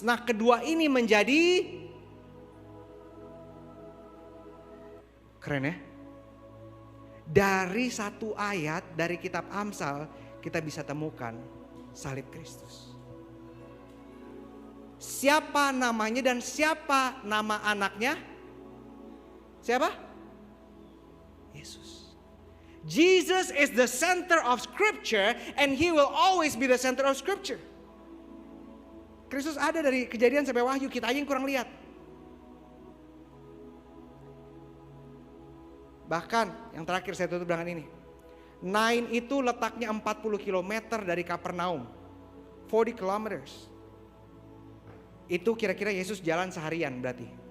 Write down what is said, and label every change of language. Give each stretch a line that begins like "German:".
Indonesian: Nah kedua ini menjadi, keren ya. Dari satu ayat dari kitab Amsal kita bisa temukan salib Kristus. Siapa namanya dan siapa nama anaknya? Siapa? Yesus.
English: Jesus is the center of scripture and he will always be the center of scripture.
Indonesian: Kristus ada dari Kejadian sampai Wahyu, kita aja yang kurang lihat. Bahkan yang terakhir saya tutup dengan ini. Nain itu letaknya 40 km dari Kapernaum.
English: 40 kilometers.
Indonesian: Itu kira-kira Yesus jalan seharian berarti.